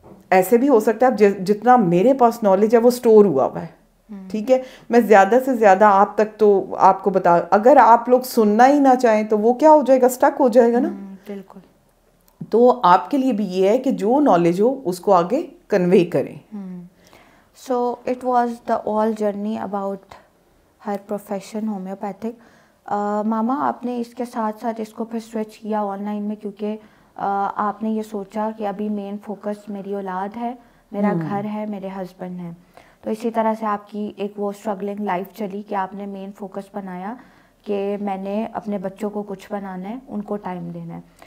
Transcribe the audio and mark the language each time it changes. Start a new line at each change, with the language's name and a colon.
Urdu: ایسے بھی ہو سکتا ہے اب جتنا میرے پاس نالج ہے وہ سٹور ہوا ہے, ٹھیک ہے, میں زیادہ سے زیادہ آپ تک تو آپ کو بتا, اگر آپ لوگ سننا ہی نہ چاہیں تو وہ کیا ہو جائے گا, سٹک ہو جائے گا نا. بالکل. تو آپ کے لیے بھی یہ ہے کہ جو نالج ہو اس کو آگے کنوے کریں.
English: So it was the all journey about her profession homeopathic.
Urdu: ماما آپ نے اس کے ساتھ ساتھ اس کو پھر سوئچ کیا آن لائن میں, کیونکہ آپ نے یہ سوچا کہ ابھی مین فوکس میری اولاد ہے, میرا گھر ہے, میرے ہسبینڈ ہیں. تو اسی طرح سے آپ کی ایک وہ اسٹرگلنگ لائف چلی کہ آپ نے مین فوکس بنایا کہ میں نے اپنے بچوں کو کچھ بنانا ہے, ان کو ٹائم دینا ہے.